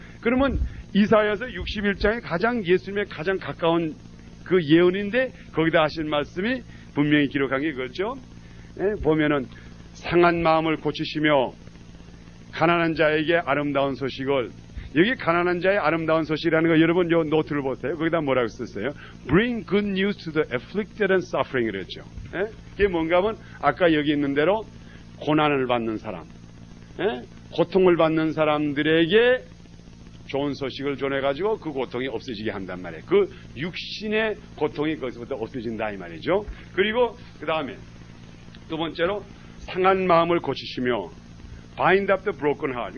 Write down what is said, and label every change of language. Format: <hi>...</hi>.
<ko>그러면 이사야서 61장에 가장 예수님에 가장 가까운 그 예언인데 거기다 하신 말씀이 분명히 기록한 게 그렇죠. 보면은 상한 마음을 고치시며 가난한 자에게 아름다운 소식을 여기 가난한 자의 아름다운 소식이라는 거 여러분 요 노트를 보세요. 거기다 뭐라고 썼어요?</ko> <en>Bring good news to the afflicted and suffering</en> <ko>그랬죠. 그게 뭔가 하면 아까 여기 있는 대로 고난을 받는 사람, 고통을 받는 사람들에게 좋은 소식을 전해가지고 그 고통이 없어지게 한단 말이에요. 그 육신의 고통이 거기서부터 없어진다 이 말이죠. 그리고 그 다음에 두 번째로 상한 마음을 고치시며</ko> <en>bind up the broken heart.</en>